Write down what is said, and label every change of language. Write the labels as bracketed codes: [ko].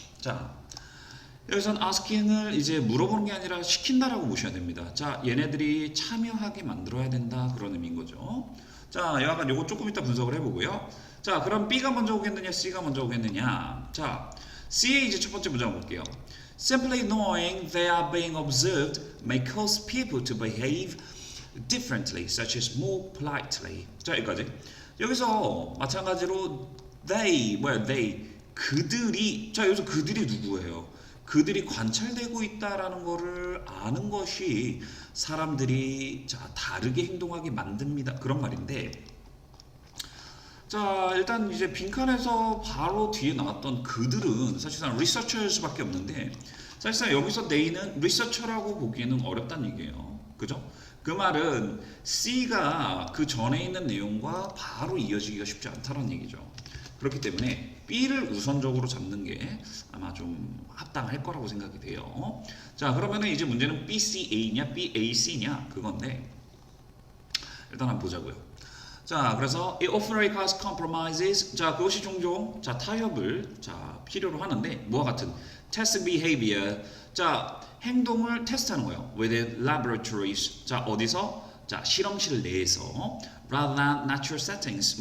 [ko] 자, 여기서는 asking을 이제 물어보는 게 아니라 시킨다라고 보셔야 됩니다. 자, 얘네들이 참여하게 만들어야 된다 그런 의미인 거죠. 자, 약간 요거 조금 이따 분석을 해보고요. 자, 그럼 B가 먼저 오겠느냐, C가 먼저 오겠느냐. 자, C의 이제 첫 번째 문장 볼게요. [en] Simply knowing they are being observed may cause people to behave differently, such as more politely. [ko] 자, 여기까지. 여기서 마찬가지로 they, 그들이, 자, 여기서 그들이 누구예요? 그들이 관찰되고 있다라는 거를 아는 것이 사람들이 자, 다르게 행동하게 만듭니다. 그런 말인데, 자, 일단 이제 빈칸에서 바로 뒤에 나왔던 그들은 사실상 researchers밖에 없는데, 사실상 여기서 they는 researcher라고 보기에는 어렵다는 얘기예요. 그죠? 그 말은 C가 그 전에 있는 내용과 바로 이어지기가 쉽지 않다는 얘기죠. 그렇기 때문에 B를 우선적으로 잡는 게 아마 좀 합당할 거라고 생각이 돼요. 자, 그러면은 이제 문제는 BCA냐 BAC냐 그건데, 일단 한번 보자고요. 자, 그래서 [en] it often requires compromises. [ko] 자, 그것이 종종 자 타협을 자 필요로 하는데 뭐와 같은 [en] test behavior. [ko] 자, 행동을 테스트하는 거예요. [en] within laboratories. [ko] 자, 어디서? 자, 실험실 내에서 [en] rather than natural settings.